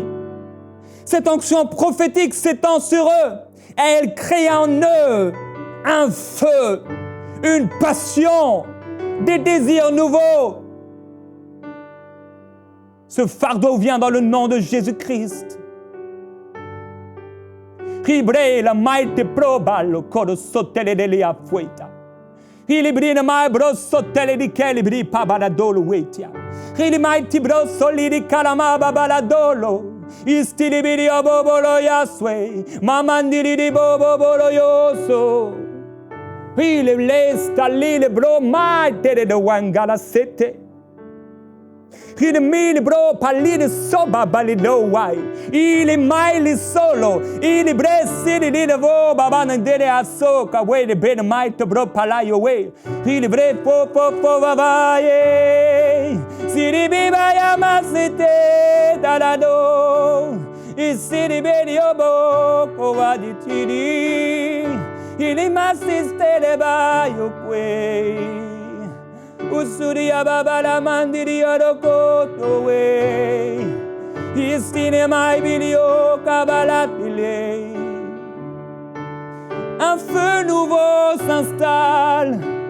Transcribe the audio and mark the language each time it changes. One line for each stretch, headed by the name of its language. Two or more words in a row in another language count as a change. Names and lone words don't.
French: Cette onction prophétique s'étend sur eux. Et elle crée en eux un feu, une passion, des désirs nouveaux. Ce fardeau vient dans le nom de Jésus-Christ. Ribre la maite probalo coro sotele de la fueta. Il brina mai bro sotele di calibri pabaladolo wetia. Il maiti bro solidi calama babaladolo. Istili bidio bobolo yaswe. Mamandiri di bobolo yoso. Il lesta lile bro maite de wangala sete. Il mille bro palide soba balido wai. Il maili solo. Il bresi di vo babana dele asoka we de ben might bro palayo we. Il bre po babaye. Siri biba yamasite dadado. Isiri bedi obo kova di tiri. Il masiste de bayo kwe. Usuria babala mandiri orokoto we. Istine mai bilio kabalatile. Un feu nouveau s'installe.